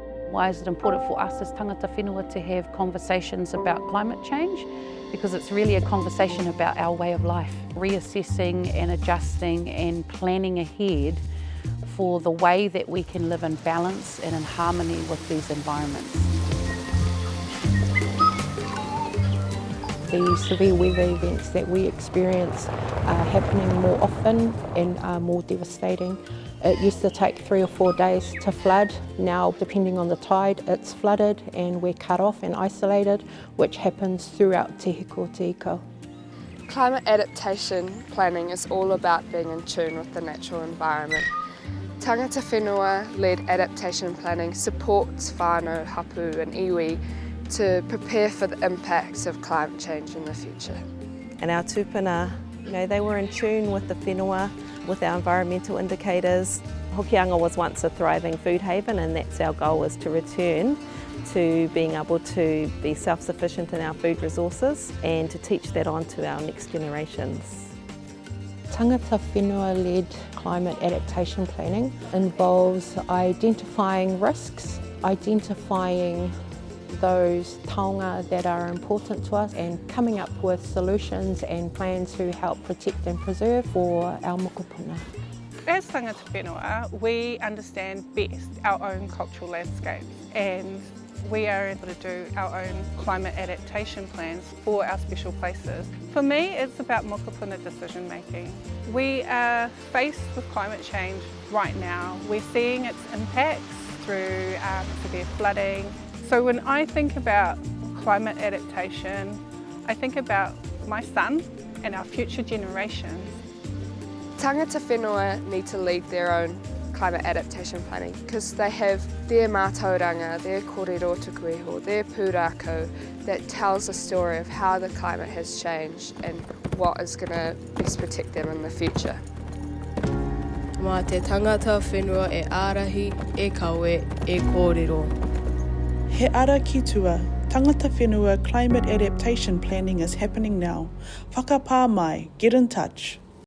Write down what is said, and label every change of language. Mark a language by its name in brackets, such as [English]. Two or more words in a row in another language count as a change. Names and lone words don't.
[English] Why is it important for us as [Māori] tangata whenua [English] to have conversations about climate change? Because it's really a conversation about our way of life, reassessing and adjusting and planning ahead for the way that we can live in balance and in harmony with these environments. The severe weather events that we experience are happening more often and are more devastating. It used to take 3 or 4 days to flood. Now, depending on the tide, it's flooded and we're cut off and isolated, which happens throughout Te Hiko Te Iko. Climate adaptation planning is all about being in tune with the natural environment. [Māori] Tangata whenua- [English] led adaptation planning supports [Māori] whānau, hapū [English] and iwi to prepare for the impacts of climate change in the future. And our tūpuna, they were in tune with the whenua, with our environmental indicators. Hokianga was once a thriving food haven, and that's our goal, is to return to being able to be self-sufficient in our food resources and to teach that on to our next generations. [Māori] Tangata whenua- [English] led climate adaptation planning involves identifying risks, identifying those taonga that are important to us and coming up with solutions and plans to help protect and preserve for our mokopuna. As [Māori] tangata whenua, [English] we understand best our own cultural landscapes, and we are able to do our own climate adaptation plans for our special places. For me, it's about mokopuna decision making. We are faced with climate change right now. We're seeing its impacts through severe flooding. So when I think about climate adaptation, I think about my son and our future generations. [Māori] Tangata whenua [English] need to lead their own climate adaptation planning because they have their mātauranga, their [Māori] kōrero tuku iho, [English] their pūrākau that tells a story of how the climate has changed and what is going to best protect them in the future. [Māori] Mā te tangata whenua e ārahi, e kawe, e kōrero. He ara ki tua, tangata whenua [English] climate adaptation planning is happening now. [Māori] Whakapā mai, [English] get in touch.